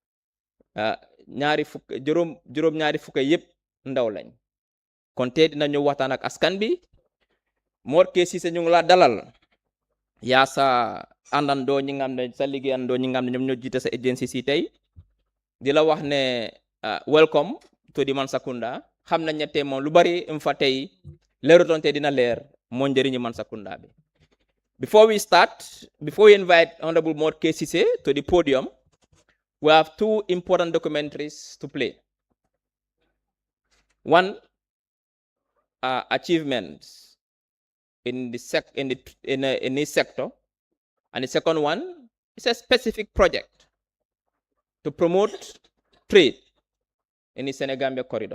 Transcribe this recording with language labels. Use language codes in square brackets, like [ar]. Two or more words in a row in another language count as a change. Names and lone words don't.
[wo] juróom ñaari fukk yëpp ndaw lañ kon tey dinañu waxtaan ak askan bi Mor K Cissé ñu ngi la dalal yaa sa àndandoo ñi nga xam ne sa liggéeyandoo ñi nga xam ne ñoom ñoo jiite sa agency si tey di la wax ne [en] welcome to [wo] di Mansakunda xam nañ ne tey moom lu bari fa tey leerutoon tey dina leer moo njëriñu Mansakunda bi. [en] Before we invite Honorable Mor K Cissé to the podium, we have two important documentaries to play. One, achievements in this sector, and the second one is a specific project to promote trade in the Senegambia corridor.